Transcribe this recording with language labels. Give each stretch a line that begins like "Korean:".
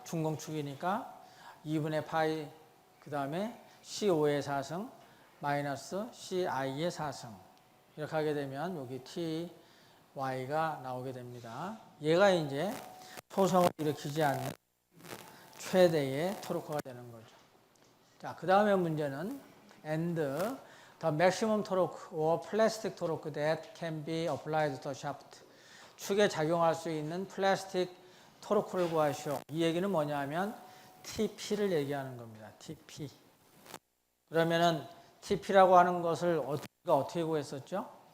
Korean: 중공축이니까 2분의 파이, 그 다음에 c5의 4승 마이너스 ci의 4승. 이렇게 하게 되면 여기 ty가 나오게 됩니다. 얘가 이제 토성을 일으키지 않는 최대의 토르크가 되는 거죠. 자, 그 다음에 문제는
English: and the maximum torque or plastic torque that can be applied to the shaft.
Korean: 축에 작용할 수 있는 플라스틱 토르크를 구하시오. 이 얘기는 뭐냐 하면 TP를 얘기하는 겁니다. TP. 그러면은 TP라고 하는 것을 우리가 어떻게 구했었죠?